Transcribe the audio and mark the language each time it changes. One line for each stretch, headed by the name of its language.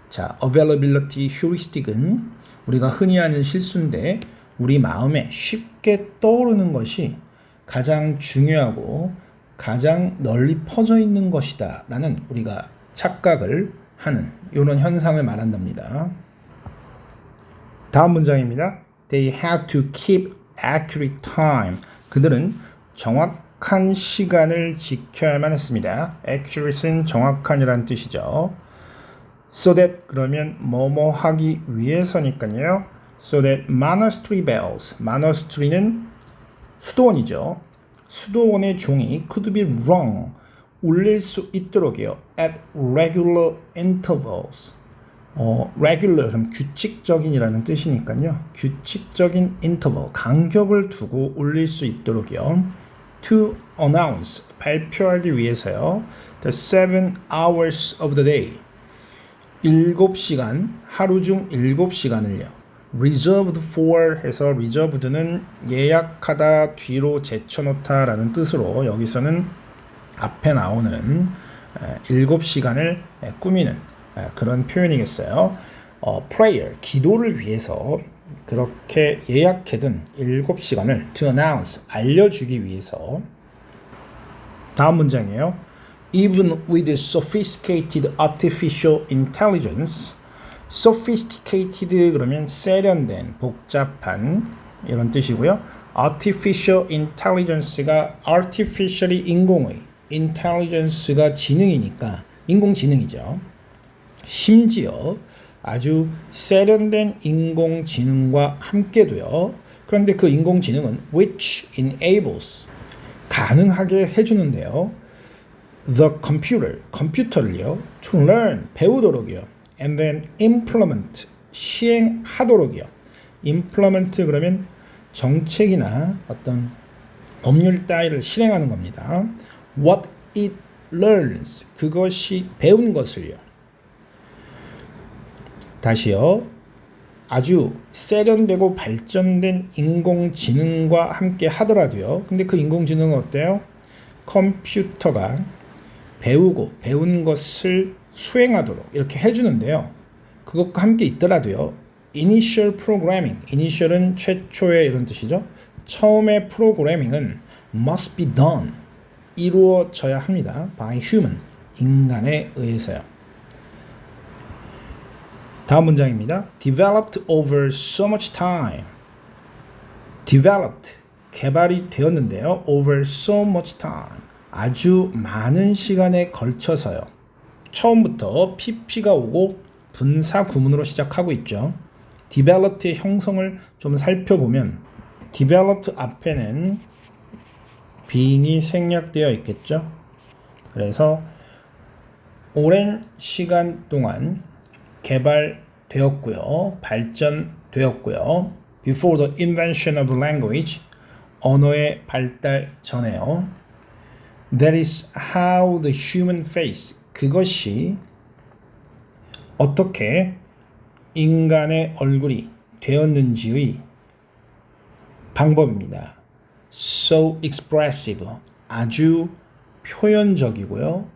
Korean: 자, availability heuristic은 우리가 흔히 하는 실수인데 우리 마음에 쉽게 떠오르는 것이 가장 중요하고 가장 널리 퍼져 있는 것이다 라는 우리가 착각을 하는 이런 현상을 말한답니다. 다음 문장입니다.
English: They had to keep accurate time.
Korean: 그들은 정확한 시간을 지켜야만 했습니다. accurate는 정확한이라는 뜻이죠.
English: So that
Korean: 그러면 뭐뭐 하기 위해서니까요.
English: So that monastery bells.
Korean: monastery는 수도원이죠. 수도원의 종이
English: could be rung.
Korean: 울릴 수 있도록요.
English: at regular intervals.
Korean: regular 그럼 규칙적인이라는 뜻이니까요. 규칙적인 interval 간격을 두고 울릴 수 있도록요.
English: to announce
Korean: 발표하기 위해서요.
English: the 7 hours of the day
Korean: 7시간 하루 중 7시간을요. reserved for 해서 reserved는 예약하다 뒤로 제쳐놓다 라는 뜻으로 여기서는 앞에 나오는 7시간을 꾸미는 그런 표현이겠어요. prayer, 기도를 위해서 그렇게 예약해둔 7시간을
English: to announce,
Korean: 알려주기 위해서. 다음 문장이에요.
English: Even with sophisticated artificial intelligence, sophisticated
Korean: 그러면 세련된, 복잡한 이런 뜻이고요. artificial intelligence가 artificially 인공의, intelligence가 지능이니까 인공지능이죠. 심지어 아주 세련된 인공지능과 함께도요. 그런데 그 인공지능은
English: which enables
Korean: 가능하게 해주는데요.
English: The computer
Korean: 컴퓨터를요.
English: to learn
Korean: 배우도록이요.
English: and then implement
Korean: 시행하도록이요. implement 그러면 정책이나 어떤 법률 따위를 실행하는 겁니다.
English: what it learns
Korean: 그것이 배운 것을요. 다시요. 아주 세련되고 발전된 인공지능과 함께 하더라도요. 근데 그 인공지능은 어때요? 컴퓨터가 배우고 배운 것을 수행하도록 이렇게 해주는데요. 그것과 함께 있더라도요.
English: initial programming,
Korean: initial은 최초의 이런 뜻이죠. 처음의 프로그래밍은
English: must be done,
Korean: 이루어져야 합니다.
English: by human,
Korean: 인간에 의해서요. 다음 문장입니다.
English: Developed over so much time.
Korean: Developed, 개발이 되었는데요.
English: Over so much time.
Korean: 아주 많은 시간에 걸쳐서요. 처음부터 PP가 오고 분사 구문으로 시작하고 있죠. Developed의 형성을 좀 살펴보면 Developed 앞에는 being이 생략되어 있겠죠. 그래서 오랜 시간 동안 개발되었고요. 발전되었고요.
English: Before the invention of language,
Korean: 언어의 발달 전에요.
English: That is how the human face,
Korean: 그것이 어떻게 인간의 얼굴이 되었는지의 방법입니다.
English: So expressive,
Korean: 아주 표현적이고요.